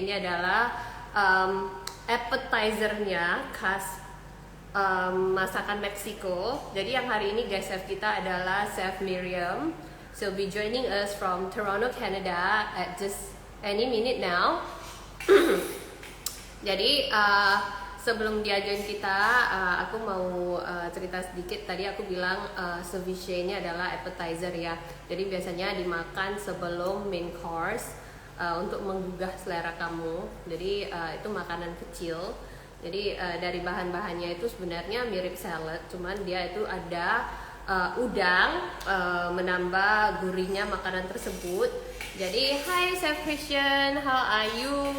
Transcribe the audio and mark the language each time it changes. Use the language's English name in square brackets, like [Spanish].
[Indonesian] Ini adalah appetizernya khas masakan Meksiko. Jadi yang hari ini guest chef kita adalah Chef Miriam. [English] She'll be joining us from Toronto, Canada at just any minute now. [Indonesian] Jadi sebelum dia join kita, aku mau cerita sedikit. Tadi aku bilang ceviche ini adalah appetizer ya. Jadi biasanya dimakan sebelum main course untuk menggugah selera kamu. Jadi itu makanan kecil. Jadi dari bahan-bahannya itu sebenarnya mirip salad, cuman dia itu ada udang menambah gurihnya makanan tersebut. Jadi [English] hi Chef Christian, how are you?